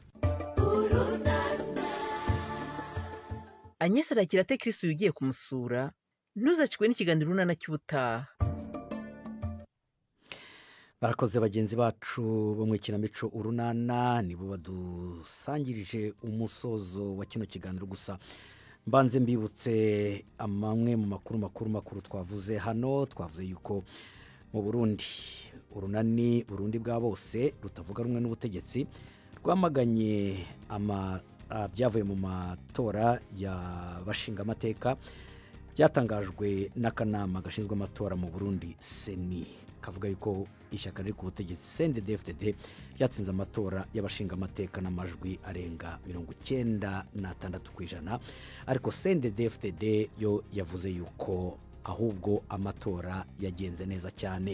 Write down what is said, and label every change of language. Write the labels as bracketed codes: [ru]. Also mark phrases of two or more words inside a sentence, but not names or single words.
[rw] Agnes arakira ate Chris ugiye kumusura? ntuzacikwe n'ikiganiro runana cy'ubutaha. barakoze bagenzi bacu bo mu ikinamico urunana, nibo badusangirije umusozo wa kino kiganiro. gusa mbanze mbibutse amwe mu makuru twavuze hano. twavuze yuko mu Burundi urunani Burundi bwa bose rutavuga rumwe n'ubutegetsi rwamaganye byavuye mu matora y'abashinga amateka byatangajwe n'akanama gashinzwe amatora mu Burundi seni, kavuga yuko ishyaka riri ku butegetsi CNDD-FDD ryatsinze amatora y'abashinga amateka n'amajwi arenga 96%, ariko CNDD-FDD yo yavuze yuko ahubwo amatora yagenze neza cyane.